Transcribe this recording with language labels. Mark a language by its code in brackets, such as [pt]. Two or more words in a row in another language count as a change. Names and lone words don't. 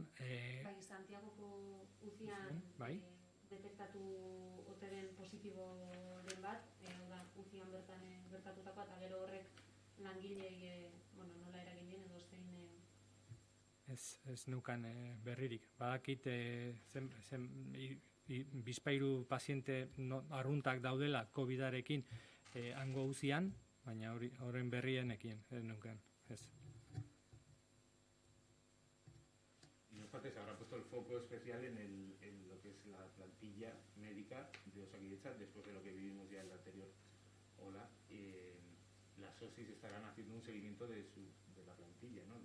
[eu] Santiagoko UCIan detektatu ote den positiboren bat, da UCIan bertan gertatutakoa, eta gero horrek langileei nola eragin dien edo zein... Ez neukan berririk. Badakit bizpahiru paziente arruntak daudela COVID-arekin hango UCIan, baina horren berrienekin ez neukan. [es] Y en parte se habrá puesto el foco especial en lo que es la plantilla médica de Osakidetza después de lo que vivimos ya en la anterior ola. Las OSIs estarán haciendo un seguimiento de la plantilla, ¿no?